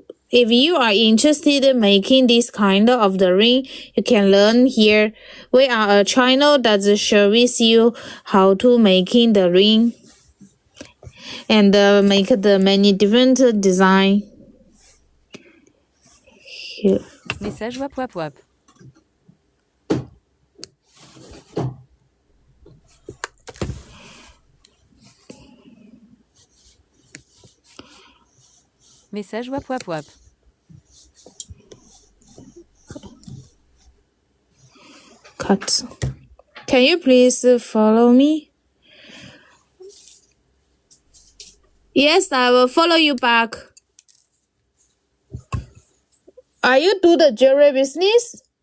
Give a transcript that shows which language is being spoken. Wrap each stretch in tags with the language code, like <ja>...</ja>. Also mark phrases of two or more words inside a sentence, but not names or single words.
<en>If you are interested in making this kind of the ring, you can learn here. We are a channel that shows you how to making the ring and make the many different design. Here. Message wap wap wap. Message wap wap wap. Cut. Can you please follow me? Yes, I will follow you back. Are you do the jewelry business?</en>